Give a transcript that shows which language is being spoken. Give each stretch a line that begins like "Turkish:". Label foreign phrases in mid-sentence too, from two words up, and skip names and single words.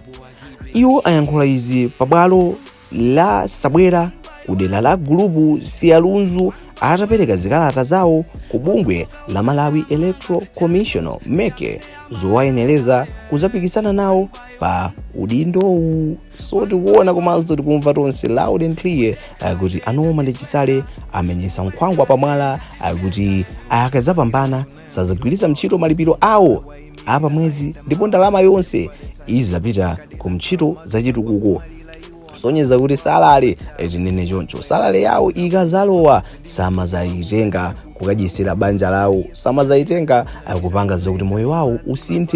Nyanja: Iwo ayankhula izi pabwalo la Sabwera kudera la Gulu Sialunzu atapereka zikalata zawo ku bungwe la Malawi Electoral Commission MEC zowayenereza kuzapikisana nawo pa udindowu. So tikuona komanso tikumva tonse
English: loud and clear
Nyanja: kuti Anorman ndi Chisale amenyesa nkhwangwa pamwala kuti akazapambana sazagwiritsa ntchito malipiro awo apa mwezi ndipo ndalama yonse izapita ku ntchito za chitukuko. Sonyeza kuti salale tinene choncho, salale yawo ikazalowa samazayitenga kukadyesera banja lawo, samazayitenga kupanga zokuti moyo wawo usinthe.